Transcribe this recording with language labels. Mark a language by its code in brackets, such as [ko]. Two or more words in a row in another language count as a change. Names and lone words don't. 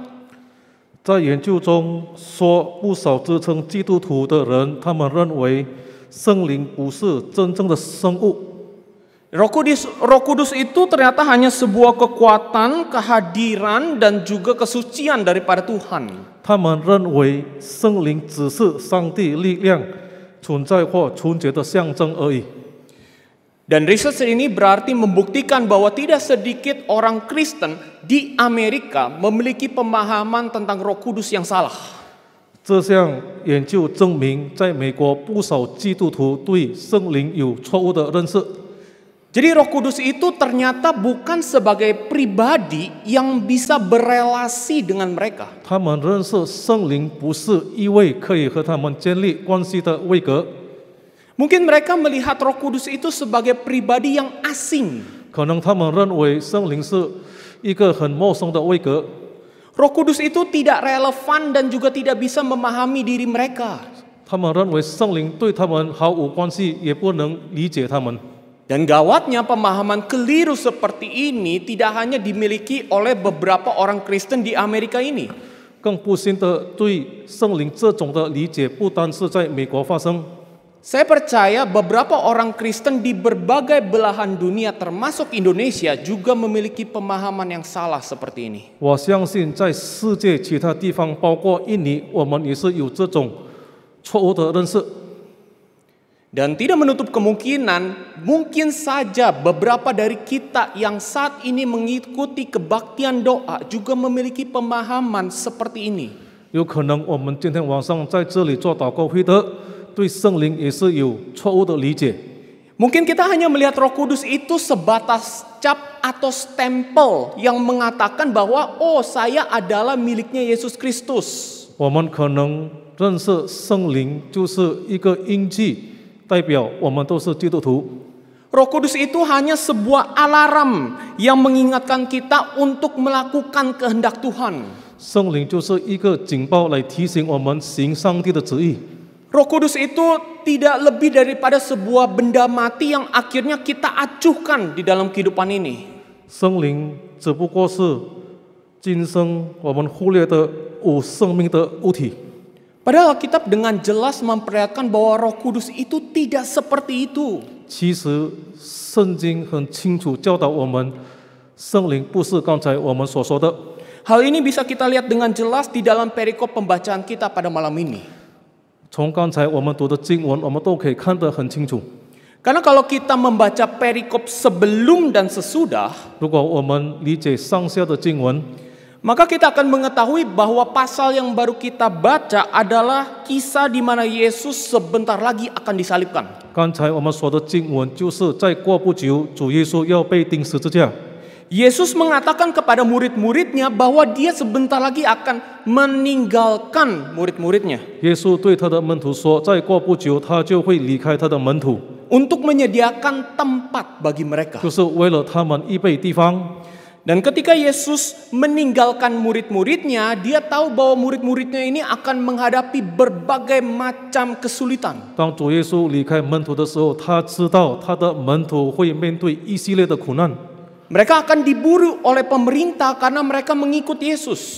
[zh] 在研究中说，不少自称基督徒的人，他们认为圣灵不是真正的生物。 [id] Roh Kudus itu ternyata hanya sebuah kekuatan, kehadiran, dan juga kesucian daripada Tuhan. [zh] 他们认为圣灵只是上帝力量存在或纯洁的象征而已。 [id] Dan research ini berarti membuktikan bahwa tidak sedikit orang Kristen di Amerika memiliki pemahaman tentang Roh Kudus yang salah. [zh] 这项研究证明，在美国不少基督徒对圣灵有错误的认识。 [id] Jadi Roh Kudus itu ternyata bukan sebagai pribadi yang bisa berelasi dengan mereka. [zh] 他们认识圣灵不是一位可以和他们建立关系的位格。 [id] Mungkin mereka melihat Roh Kudus itu sebagai pribadi yang asing. [zh] 可能他们认为圣灵是一个很陌生的位格， [id] Roh Kudus itu tidak relevan dan juga tidak bisa memahami diri mereka. [zh] 他们认为圣灵对他们毫无关系，也不能理解他们。 [id] Dan gawatnya pemahaman keliru seperti ini tidak hanya dimiliki oleh beberapa orang Kristen di Amerika ini. [zh] 更不幸的，对圣灵这种的理解不单是在美国发生， [id] Saya percaya beberapa orang Kristen di berbagai belahan dunia termasuk Indonesia juga memiliki pemahaman yang salah seperti ini. [zh] 我相信在世界其他地方，包括印尼，我们也是有这种错误的认识。 [id] Dan tidak menutup kemungkinan, mungkin saja beberapa dari kita yang saat ini mengikuti kebaktian doa juga memiliki pemahaman seperti ini. [zh] 有可能我们今天晚上在这里做祷告会的，对圣灵也是有错误的理解。 [id] Mungkin kita hanya melihat Roh Kudus itu sebatas cap atau stempel yang mengatakan bahwa oh saya adalah miliknya Yesus Kristus. [zh] 我们可能认识圣灵就是一个印记，代表我们都是基督徒。 [id] Roh Kudus itu hanya sebuah alarm yang mengingatkan kita untuk melakukan kehendak Tuhan. [zh] 圣灵就是一个警报来提醒我们行上帝的旨意。 [id] Roh Kudus itu tidak lebih daripada sebuah benda mati yang akhirnya kita acuhkan di dalam kehidupan ini. [zh] 圣灵只不过是今生我们忽略的有生命的物体。 [id] Padahal Alkitab dengan jelas memperlihatkan bahwa Roh Kudus itu tidak seperti itu. [zh] 其实圣经很清楚教导我们，圣灵不是刚才我们所说的。 [id] Hal ini bisa kita lihat dengan jelas di dalam perikop pembacaan kita pada malam ini. [zh] 从刚才我们读的经文，我们都可以看得很清楚。 [id] Karena kalau kita membaca perikop sebelum dan sesudah, [zh] 如果我们理解上下的经文， [id] maka kita akan mengetahui bahwa pasal yang baru kita baca adalah kisah di mana Yesus sebentar lagi akan disalibkan. [zh] 刚才我们说的经文就是再过不久，主耶稣要被钉十字架。 [id] Yesus mengatakan kepada murid-muridnya bahwa dia sebentar lagi akan meninggalkan murid-muridnya [zh] 耶稣对他的门徒说：“再过不久，他就会离开他的门徒， [id] untuk menyediakan tempat bagi mereka. [zh] 就是为了他们预备地方。” [id] Dan ketika Yesus meninggalkan murid-muridnya, dia tahu bahwa murid-muridnya ini akan menghadapi berbagai macam kesulitan. [zh] 当主耶稣离开门徒的时候，他知道他的门徒会面对一系列的苦难， [id] Mereka akan diburu oleh pemerintah karena mereka mengikut Yesus.